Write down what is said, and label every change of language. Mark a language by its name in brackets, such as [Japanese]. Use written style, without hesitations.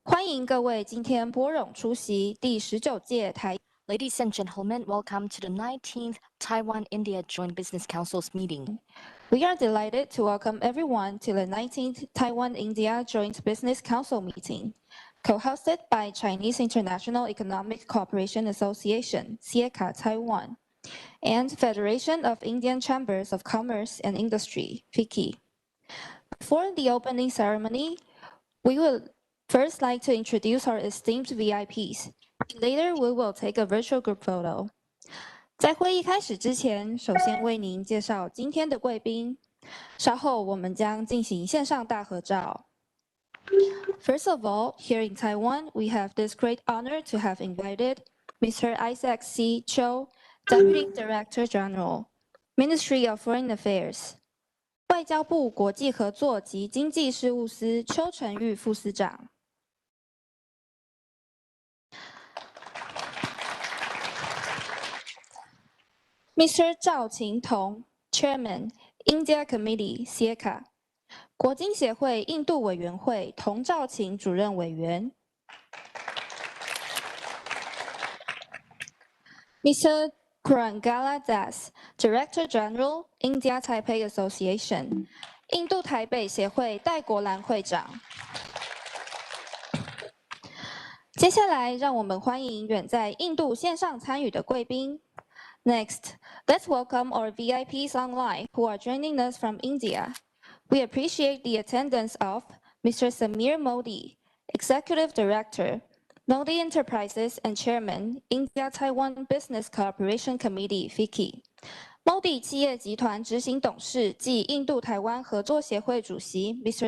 [Chinese] 欢迎各位今天拨冗出席第19届台。 [English] Ladies and gentlemen, welcome to the 19th Taiwan-India Joint Business Council's meeting. We are delighted to welcome everyone to the 19th Taiwan-India Joint Business Council meeting, co-hosted by Chinese International Economic Cooperation Association, (CECA) Taiwan, and Federation of Indian Chambers of Commerce and Industry, (FICI). Before the opening ceremony, we would first like to introduce our esteemed VIPs. Later, we will take a virtual group photo. [Chinese] 在会议开始之前，首先为您介绍今天的贵宾。稍后我们将进行线上大合照。 [English] First of all, here in Taiwan, we have this great honor to have invited Mr. Isaac C. Cho, Deputy Director General, Ministry of Foreign Affairs. [Chinese] 外交部国际合作及经济事务司邱成玉副司长。 [English] Mr. 赵勤同 Chairman, India Committee, (CECA) [Chinese] 国经协会印度委员会童兆勤主任委员。 [English] Mr. Kurangala Das, Director General, India-Taipei Association [Chinese] 印度台北协会戴国兰会长。接下来，让我们欢迎远在印度线上参与的贵宾。 [English] Next, let's welcome our VIPs online who are joining us from India. We appreciate the attendance of Mr. Samir Modi, Executive Director, Modi Enterprises and Chairman, India-Taiwan Business Cooperation Committee, (FICI) Modi [Chinese] 企业集团执行董事暨印度台湾合作协会主席 [English] Mr.